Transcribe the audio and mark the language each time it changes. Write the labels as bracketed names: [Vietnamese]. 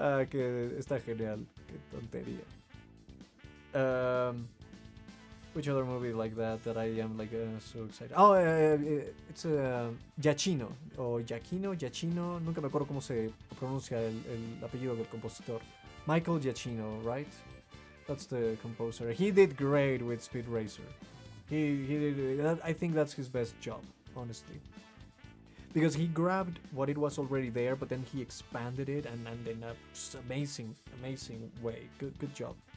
[Spanish] Que está genial, qué tontería. [English] Which other movie like that I am like so excited? Oh, it's Giacchino o Giacchino. [Spanish] Nunca me acuerdo cómo se pronuncia el apellido del compositor. [English] Michael Giacchino, right? That's the composer. He did great with Speed Racer. He did that. I think that's his best job, honestly, because he grabbed what it was already there, but then he expanded it and in a just amazing way. Good job.